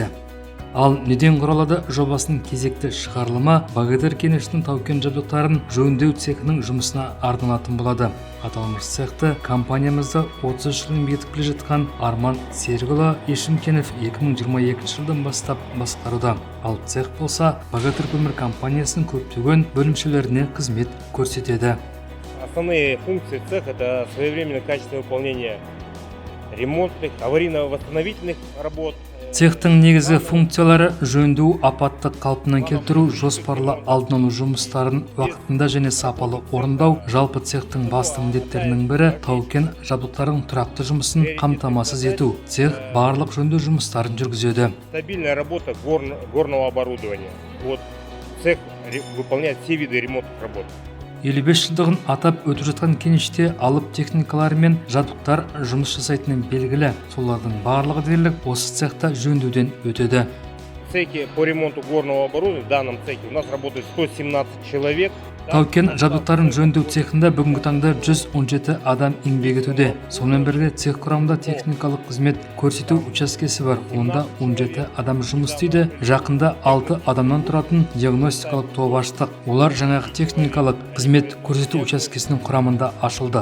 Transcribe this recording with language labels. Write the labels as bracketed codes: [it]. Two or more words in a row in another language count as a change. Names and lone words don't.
[kk] Ал неден құралады жобасының кезекті шығарылымы Богатырь кенішінің тау-кен жабдықтарын жөндеу цехының жұмысына арналатын болады. Аталмыш цехты компаниямызда 30 жылын бетіп келе жатқан Арман Серікұлы Ешімкенов 2022 жылдан бастап басқаруда. Ал цех болса Богатырь көмір компаниясының көптеген бөлімшелеріне қызмет көрсетеді. [ru] Основные функции цеха — это своевременное качественное выполнение ремонтных, аварийно-восстановительных работ. [kk] Цехтың негізгі функциялары жөндеу, апаттық қалпына келтіру, жоспарлы алдын алу жұмыстарын уақытында және сапалы орындау. Жалпы цехтың басты міндеттерінің бірі тау-кен жабдықтарының тұрақты жұмысын қамтамасыз ету. Цех барлық жөндеу жұмыстарын жүргізеді. [ru] Стабильная работа горного оборудования. Вот цех выполняет все виды ремонтных работ. [kk] 55 жылдығын атап өтіп жатқан кеніште алып техникалары мен жабдықтар жұмыс жасайтыны белгілі. Солардың барлығы дерлік осы цехта жөндеуден өтеді. [ru] В цехе по ремонту горного оборудования, в данном цехе у нас работает 117 человек. [kk] Тау-кен жабдықтарын жөндеу цехында бүгінгі таңда 117 адам еңбек етуде. Сонымен бірге цех құрамында техникалық қызмет көрсету учаскесі бар. Онда 17 адам жұмыс істейді. Жақында 6 адамнан тұратын диагностикалық топ аштық. Олар жаңағы техникалық қызмет көрсету учаскесінің құрамында ашылды.